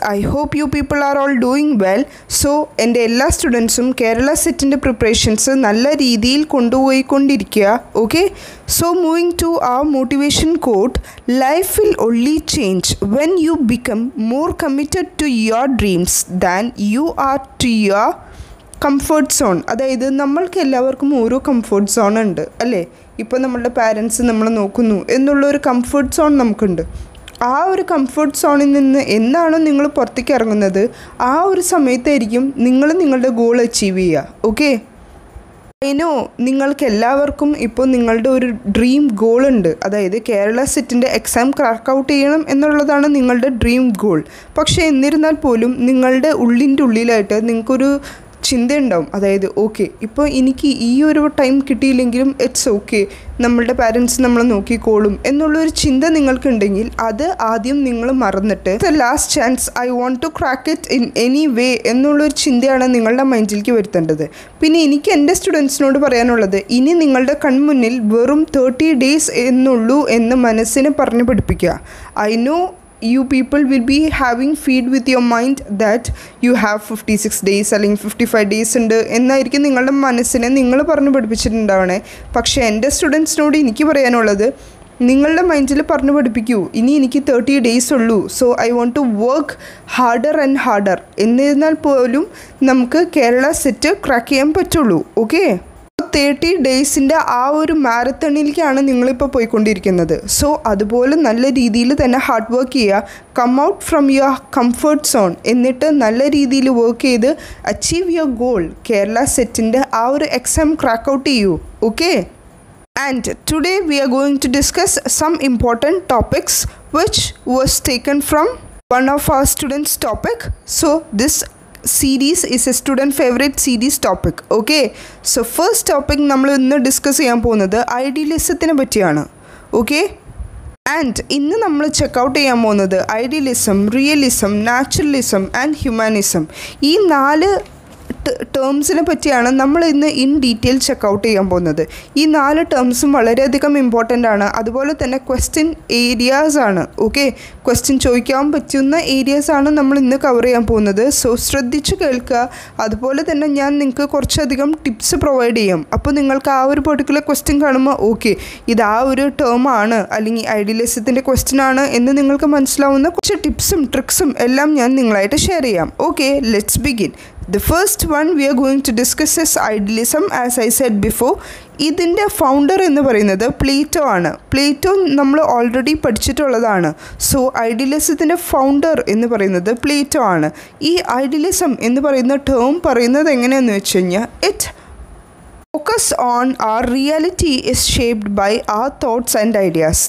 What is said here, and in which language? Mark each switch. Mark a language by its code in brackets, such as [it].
[en] I hope you people are all doing well. [ml] So, എൻ്റെ എല്ലാ സ്റ്റുഡൻസും കേരള സെറ്റിൻ്റെ പ്രിപ്പറേഷൻസ് നല്ല രീതിയിൽ കൊണ്ടുപോയിക്കൊണ്ടിരിക്കുക. [en] Okay, so moving to our motivation quote, life will only change when you become more committed to your dreams than you are to your comfort zone. [ml] അതായത് നമ്മൾക്ക് എല്ലാവർക്കും ഓരോ comfort zone ഉണ്ട് അല്ലേ. ഇപ്പോൾ നമ്മളുടെ പാരൻസ് നമ്മൾ നോക്കുന്നു എന്നുള്ളൊരു കംഫർട്ട് സോൺ നമുക്കുണ്ട്. ആ ഒരു കംഫർട്ട് സോണിൽ നിന്ന് എന്നാണോ നിങ്ങൾ പുറത്തേക്ക് ഇറങ്ങുന്നത്, ആ ഒരു സമയത്തായിരിക്കും നിങ്ങൾ നിങ്ങളുടെ ഗോൾ അച്ചീവ് ചെയ്യുക. ഓക്കെ, അതിനോ നിങ്ങൾക്ക് എല്ലാവർക്കും ഇപ്പോൾ നിങ്ങളുടെ ഒരു ഡ്രീം ഗോൾ ഉണ്ട്. അതായത് കേരള സെറ്റിൻ്റെ എക്സാം ക്രാക്ക് ഔട്ട് ചെയ്യണം എന്നുള്ളതാണ് നിങ്ങളുടെ ഡ്രീം ഗോൾ. പക്ഷേ എന്നിരുന്നാൽ പോലും നിങ്ങളുടെ ഉള്ളിൻ്റെ ഉള്ളിലായിട്ട് നിങ്ങൾക്കൊരു ചിന്തയുണ്ടാവും. അതായത് ഓക്കെ, ഇപ്പോൾ എനിക്ക് ഈ ഒരു ടൈം കിട്ടിയില്ലെങ്കിലും [en] it's okay, [ml] നമ്മളുടെ പാരൻസ് നമ്മളെ നോക്കിക്കോളും എന്നുള്ളൊരു ചിന്ത നിങ്ങൾക്കുണ്ടെങ്കിൽ അത് ആദ്യം നിങ്ങൾ മറന്നിട്ട് [en] the last chance, I want to crack it in any way [ml] എന്നുള്ളൊരു ചിന്തയാണ് നിങ്ങളുടെ മൈൻഡിലേക്ക് വരുത്തേണ്ടത്. പിന്നെ എനിക്ക് എൻ്റെ സ്റ്റുഡൻസിനോട് പറയാനുള്ളത്, ഇനി നിങ്ങളുടെ കൺമുന്നിൽ വെറും 30 days എന്നുള്ളൂ എന്ന് മനസ്സിനെ പറഞ്ഞു പഠിപ്പിക്കുക. [en] I know you people will be having feed with your mind that you have 56 days [ml] അല്ലെങ്കിൽ 55 days ഉണ്ട് എന്നായിരിക്കും നിങ്ങളുടെ മനസ്സിനെ നിങ്ങൾ പറഞ്ഞു പഠിപ്പിച്ചിട്ടുണ്ടാവണേ. പക്ഷേ എൻ്റെ സ്റ്റുഡൻസിനോട് എനിക്ക് പറയാനുള്ളത്, നിങ്ങളുടെ മൈൻഡിൽ പറഞ്ഞു പഠിപ്പിക്കൂ, ഇനി എനിക്ക് 30 days ഉള്ളൂ, [en] So I want to work harder and harder. [ml] എന്നിരുന്നാൽ പോലും നമുക്ക് കേരള സെറ്റ് ക്രാക്ക് ചെയ്യാൻ പറ്റുള്ളൂ. ഓക്കെ, 30 days ആ ഒരു മാരത്തണിലേക്കാണ് നിങ്ങളിപ്പോൾ പോയിക്കൊണ്ടിരിക്കുന്നത്. സോ അതുപോലെ നല്ല രീതിയിൽ തന്നെ ഹാർഡ് വർക്ക് ചെയ്യുക, [en] come out from your comfort zone, [ml] എന്നിട്ട് നല്ല രീതിയിൽ വർക്ക് ചെയ്ത് [en] Achieve your goal. [ml] കേരള സെറ്റിൻ്റെ ആ ഒരു എക്സാം ക്രാക്ക് ഔട്ട് ചെയ്യൂ. [en] Okay, and today we are going to discuss some important topics which was taken from one of our students' topic. So this series is a student favorite series topic. [ml] Okay, so first topic നമ്മൾ ഇന്ന് discuss ചെയ്യാൻ പോകുന്നത് ഐഡിയലിസത്തിനെ പറ്റിയാണ്. Okay, and ഇന്ന് നമ്മൾ checkout ചെയ്യാൻ പോകുന്നത് idealism, realism, naturalism and humanism. ഈ 4 ടേംസിനെ പറ്റിയാണ് നമ്മൾ ഇന്ന് ഇൻ ഡീറ്റെയിൽ ചെക്കൗട്ട് ചെയ്യാൻ പോകുന്നത്. ഈ 4 ടേംസും വളരെയധികം ഇമ്പോർട്ടൻ്റ് ആണ്. അതുപോലെ തന്നെ ക്വസ്റ്റ്യൻ ഏരിയാസ് ആണ്. ഓക്കെ, ക്വസ്റ്റ്യൻ ചോദിക്കാൻ പറ്റുന്ന ഏരിയാസാണ് നമ്മൾ ഇന്ന് കവർ ചെയ്യാൻ പോകുന്നത്. സോ ശ്രദ്ധിച്ച് കേൾക്കുക. അതുപോലെ തന്നെ ഞാൻ നിങ്ങൾക്ക് കുറച്ചധികം ടിപ്സ് പ്രൊവൈഡ് ചെയ്യും. അപ്പോൾ നിങ്ങൾക്ക് ആ ഒരു പെർട്ടിക്കുലർ ക്വസ്റ്റ്യൻ കാണുമ്പോൾ ഓക്കെ, ഇത് ആ ഒരു ടേം ആണ് അല്ലെങ്കിൽ ഐഡിയലിസത്തിൻ്റെ ക്വസ്റ്റ്യൻ ആണ് എന്ന് നിങ്ങൾക്ക് മനസ്സിലാവുന്ന കുറച്ച് ടിപ്സും ട്രിക്സും എല്ലാം ഞാൻ നിങ്ങളായിട്ട് ഷെയർ ചെയ്യാം. [en] Okay, let's begin. The first one we are going to discuss is idealism. As I said before, [ml] ഇതിൻ്റെ ഫൗണ്ടർ എന്ന് പറയുന്നത് പ്ലേറ്റോ ആണ്. പ്ലേറ്റോ നമ്മൾ ഓൾറെഡി പഠിച്ചിട്ടുള്ളതാണ്. സോ ഐഡിയലിസത്തിൻ്റെ ഫൗണ്ടർ എന്ന് പറയുന്നത് പ്ലേറ്റോ ആണ്. ഈ ഐഡിയലിസം എന്ന് പറയുന്ന ടേം പറയുന്നത് എങ്ങനെയാണെന്ന് വെച്ച് കഴിഞ്ഞാൽ, [en] It focus on our reality is shaped by our thoughts and ideas.